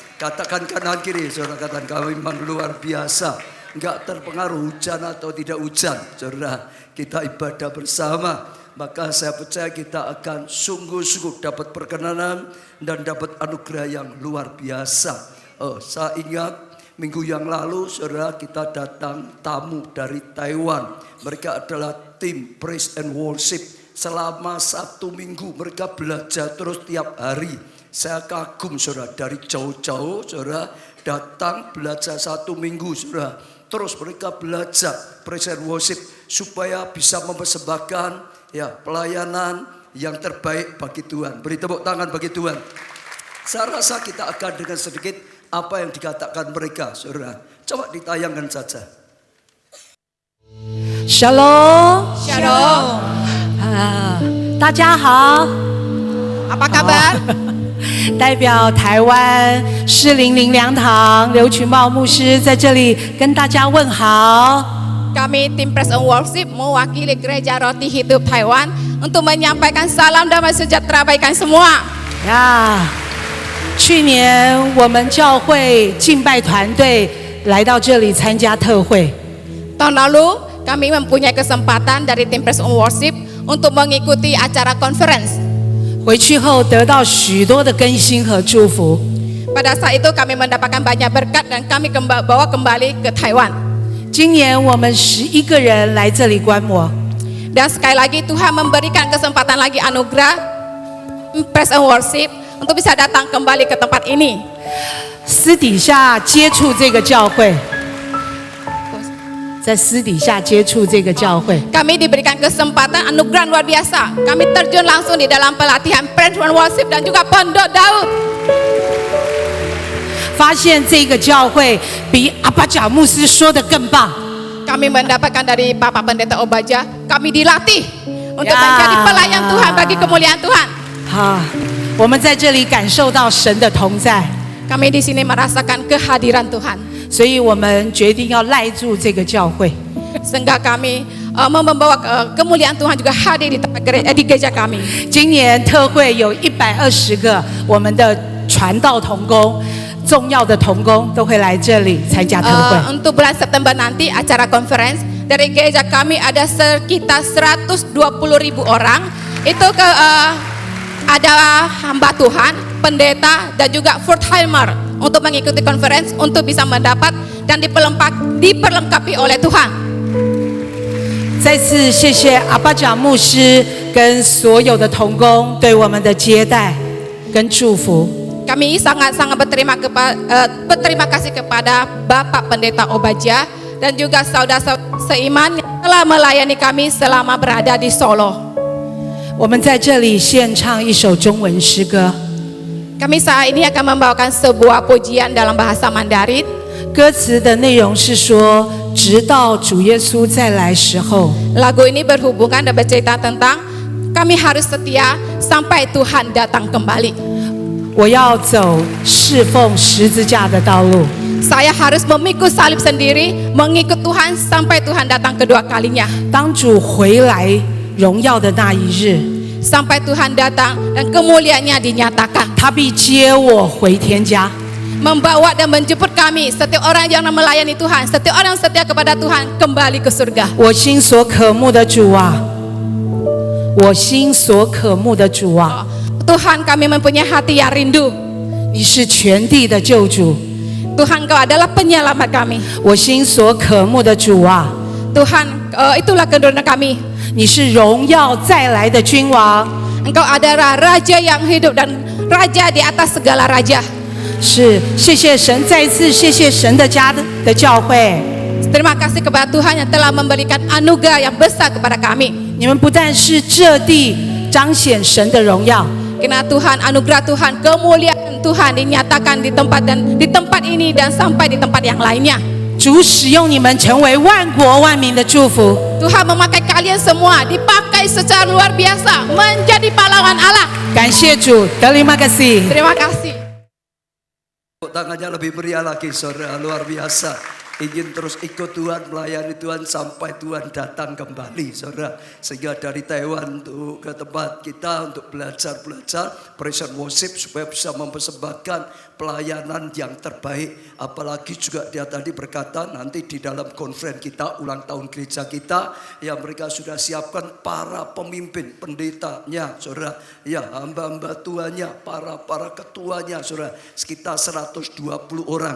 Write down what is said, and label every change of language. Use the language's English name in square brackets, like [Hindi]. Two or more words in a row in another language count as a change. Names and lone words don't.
[Indonesian] Katakan kanan kiri saudara, katakan kami memang luar biasa, enggak terpengaruh hujan atau tidak hujan saudara, kita ibadah bersama. Maka saya percaya kita akan sungguh-sungguh dapat perkenanan dan dapat anugerah yang luar biasa. Saya ingat minggu yang lalu saudara, kita datang tamu dari Taiwan. Mereka adalah tim [English] praise and worship. [Indonesian] Selama 1 minggu mereka belajar terus tiap hari. Saya kagum saudara, dari jauh-jauh saudara datang belajar 1 minggu saudara. Terus mereka belajar [English] praise and worship [Indonesian] supaya bisa mempersembahkan pelayanan yang terbaik bagi Tuhan. Beri tepuk tangan bagi Tuhan. Saya rasa kita akan dengan sedikit apa yang dikatakan mereka, saudara. Coba ditayangkan saja. Shalom. Shalom. [Chinese] 大家好。 [Indonesian] Apa kabar? [Chinese] 代表台湾士林灵粮堂刘群茂牧师在这里跟大家问好。 [Indonesian] Kami tim [English] Praise and Worship [Indonesian] mewakili Gereja Roti Hidup Taiwan untuk menyampaikan salam damai sejahtera bagi kalian semua. [Chinese] 去年我们教会敬拜团队来到这里参加特会。 [Indonesian] Tahun lalu kami mempunyai kesempatan dari tim [English] Praise and Worship [Indonesian] untuk mengikuti acara conference. [Chinese] 回去后得到许多的更新和祝福。 [Indonesian] Pada saat itu kami mendapatkan banyak berkat dan kami bawa kembali ke Taiwan. [Chinese] 今年我们11个人来这里观摩。 [Indonesian] Dan sekali lagi Tuhan memberikan kesempatan lagi anugerah [English] Praise and Worship [Indonesian] untuk bisa datang kembali ke tempat ini. [Chinese] 私底下接触这个教会，在私底下接触这个教会。 [Indonesian] Kami diberikan kesempatan anugerah luar biasa. Kami terjun langsung di dalam pelatihan [English] Praise and Worship [Indonesian] dan juga Pondok Daud. [Chinese] 发现这个教会比阿巴贾牧师说的更棒。 [Indonesian] Kami mendapatkan dari Bapak Pendeta Obaja, kami dilatih untuk menjadi pelayan Tuhan bagi kemuliaan Tuhan. [Chinese] 我们在这里感受到神的同在， [Indonesian] Kami di sini merasakan kehadiran Tuhan. [Chinese] 所以我们决定要赖住这个教会。 [Indonesian] Sehingga kami membawa kemuliaan Tuhan juga hadir di gereja kami. [Chinese] 今年特会有120个我们的传道同工。重要的同工都会来这里参加特会。 [Indonesian] Untuk bulan September nanti acara conference dari gereja kami ada sekitar 120.000 orang. Itu ada hamba Tuhan, pendeta dan juga [English] full timer [Indonesian] untuk mengikuti conference untuk bisa mendapat dan diperlengkapi oleh Tuhan. [Chinese] 再次谢谢阿巴贾牧师跟所有的同工对我们的接待跟祝福。 [Indonesian] Kami sangat-sangat berterima kasih kepada Bapak Pendeta Obaja dan juga saudara-saudara seiman yang telah melayani kami selama berada di Solo. [Chinese] 我们在这里献唱一首中文诗歌。 [Indonesian] Kami saat ini akan membawakan sebuah pujian dalam bahasa Mandarin. [Chinese] 歌词的内容是说，直到主耶稣再来时候。 [Indonesian] Lagu ini berhubungan dan bercerita tentang kami harus setia sampai Tuhan datang kembali. [Chinese] 我要走侍奉十字架的道路。 [Indonesian] Saya harus memikul salib sendiri, mengikut Tuhan sampai Tuhan datang kedua kalinya. [Chinese] 当主回来荣耀的那一日， [Indonesian] Sampai Tuhan datang dan kemuliaannya dinyatakan. [Chinese] 他必接我回天家。 [Indonesian] Membawa dan menjemput kami, setiap orang yang melayani Tuhan, setiap orang yang setia kepada Tuhan kembali ke surga. [Chinese] 我心所渴慕的主啊，我心所渴慕的主啊， [Indonesian] Tuhan, kami mempunyai hati yang rindu. [Chinese] 你是全地的救主， [Indonesian] Tuhan Engkau adalah penyelamat kami. [Chinese] 我心所渴慕的主啊， [Indonesian] Tuhan, itulah kedudukan kami. [Chinese] 你是荣耀再来的君王， [Indonesian] Engkau adalah Raja yang hidup dan Raja di atas segala raja. [Chinese] 是谢谢神，再一次谢谢神的家的教会， [Indonesian] Terima kasih kepada Tuhan yang telah memberikan anugerah yang besar kepada kami. [Chinese] 你们不但是这地彰显神的荣耀， [Indonesian] Karena Tuhan, anugerah Tuhan, kemuliaan Tuhan dinyatakan di tempat ini dan sampai di tempat yang lainnya. [Chinese] 主使用你们成为万国万民的祝福。 [Indonesian] Tuhan memakai kalian semua, dipakai secara luar biasa, menjadi pahlawan Allah. [Chinese] 感谢主， [Indonesian] terima kasih。 Terima kasih. Tepuk tangannya lebih meriah lagi saudara, luar biasa. Ingin terus ikut Tuhan, melayani Tuhan sampai Tuhan datang kembali saudara. Sehingga dari Taiwan untuk ke tempat kita untuk belajar [English] praise and worship [Indonesian] supaya bisa mempersembahkan pelayanan yang terbaik. Apalagi juga dia tadi berkata nanti di dalam konferensi kita, ulang tahun gereja kita, yang mereka sudah siapkan para pemimpin, pendetanya saudara, ya hamba-hamba Tuhannya, para ketuanya saudara, sekitar 120 orang.